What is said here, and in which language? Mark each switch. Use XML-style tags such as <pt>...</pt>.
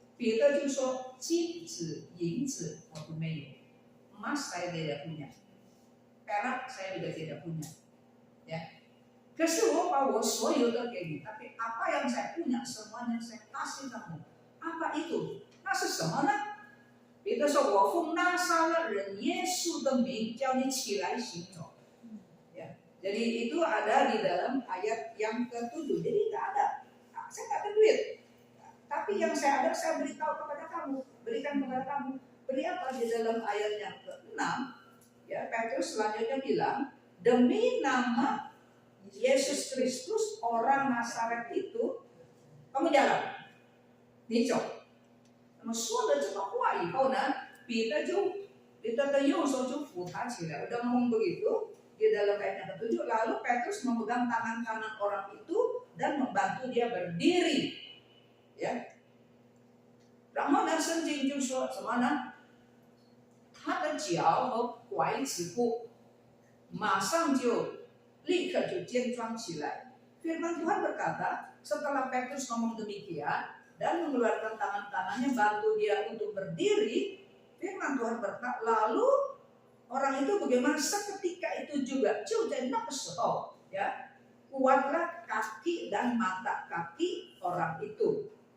<id>Peter</id> <zh>就说金子银子我都没有，</zh> <id>emas saya tidak punya, perak saya juga tidak punya, ya.</id> <zh>可是我把我所有的给你，</zh> <id>tapi apa yang saya punya semuanya saya kasih kamu. Apa itu?</id> <zh>那是什么呢？彼得说：“我奉拿撒勒人耶稣的名叫你起来行走。”</zh> <id>Ya, jadi itu ada di dalam ayat yang ke-7. Jadi tidak ada, saya tidak ada duit, tapi yang saya ada saya beritahu kepada kamu, berikan kepada kamu. Beri apa di dalam ayat yang ke-6? Ya, Petrus selanjutnya bilang, demi nama Yesus Kristus orang Nazaret itu, kamu jalan.</id> <zh>你走。那么说了这个话以后呢，彼得的右手就扶他起来。</zh> <id>Udah ngomong begitu di dalam ayat yang ke-7, lalu Petrus memegang tangan kanan orang itu dan membantu dia berdiri. Ya.</id> <zh>然后呢，圣经就说什么呢？他的脚和拐子骨马上就立刻就健壮起来。</zh> <id>Firman Tuhan berkata, setelah Petrus ngomong demikian dan mengeluarkan tangan kanannya bantu dia untuk berdiri, firman Tuhan berkata, lalu orang itu bagaimana? Seketika itu juga, ya, kuatlah kaki dan mata kaki orang itu.</id>